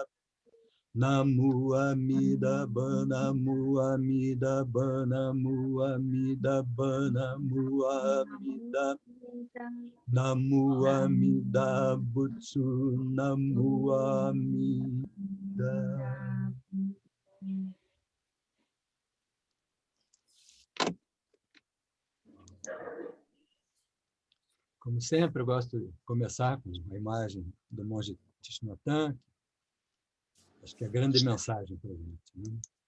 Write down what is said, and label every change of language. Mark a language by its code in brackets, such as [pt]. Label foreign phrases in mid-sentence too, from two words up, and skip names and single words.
[ja] 南無阿弥陀、南無阿弥陀、南無阿弥陀、南無阿弥陀. 南無阿弥陀仏、南無阿弥陀. [pt] Como sempre, eu gosto de começar com a imagem do monge Tishnatan. Acho que é a grande mensagem para a gente, né?